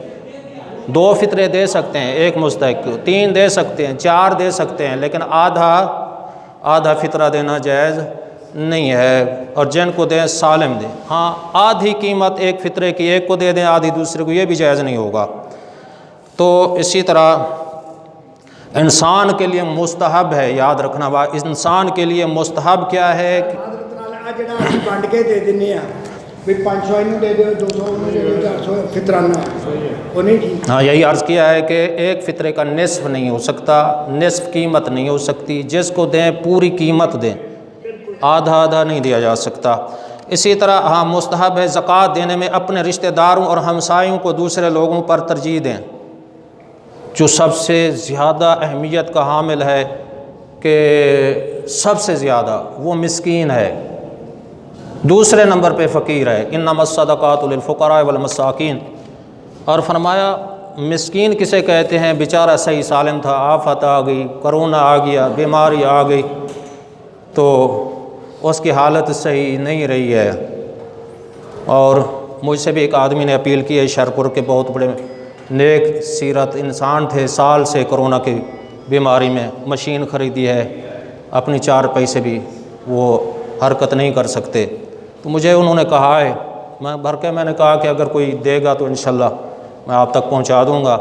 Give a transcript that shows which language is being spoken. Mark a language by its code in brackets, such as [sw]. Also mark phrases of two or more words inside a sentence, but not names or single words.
[ur] 2 فطرے دے سکتے ہیں ایک مستحق کو، 3 دے سکتے ہیں، 4 دے سکتے ہیں، لیکن آدھا فطرہ دینا جائز نہیں ہے، اور جن کو دیں سالم دیں۔ ہاں آدھی قیمت ایک فطرے کی ایک کو دے دیں، آدھی دوسرے کو، یہ بھی جائز نہیں ہوگا۔ تو اسی طرح انسان کے لیے مستحب ہے، یاد رکھنا بات، انسان کے لیے مستحب کیا ہے؟ [pa] جڑا ਅਸੀਂ ਵੰਡ ਕੇ ਦੇ ਦਿੰਨੇ ਆ ਵੀ 500 ਇਹਨੂੰ ਦੇ ਦਿਓ 200 ਉਹਨੂੰ ਦੇ ਦਿਓ 400 ਫਿਤਰਾਨਾ وہ نہیں ٹھیک۔ [ur] ہاں یہی عرض کیا ہے کہ ایک فطرے کا نصف نہیں ہو سکتا، نصف قیمت نہیں ہو سکتی، جس کو دیں پوری قیمت دیں، آدھا نہیں دیا جا سکتا۔ اسی طرح ہاں مستحب ہے زکوٰۃ دینے میں اپنے رشتہ داروں اور ہمسایوں کو دوسرے لوگوں پر ترجیح دیں۔ جو سب سے زیادہ اہمیت کا حامل ہے کہ سب سے زیادہ وہ مسکین ہے، دوسرے نمبر پہ فقیر ہے، [ar] انما الصدقات للفقراء والمساکین۔ [ur] اور فرمایا مسکین کسے کہتے ہیں؟ بیچارہ صحیح سالم تھا، آفت آ گئی، کرونا آ گیا، بیماری آ گئی، تو اس کی حالت صحیح نہیں رہی ہے۔ اور مجھ سے بھی ایک آدمی نے اپیل کی ہے، شرپور کے بہت بڑے نیک سیرت انسان تھے، سال سے کرونا کی بیماری میں، مشین خریدی ہے، اپنی 4 پیسے بھی وہ حرکت نہیں کر سکتے، تو مجھے انہوں نے کہا ہے، میں نے کہا کہ اگر کوئی دے گا تو انشاءاللہ میں آپ تک پہنچا دوں گا۔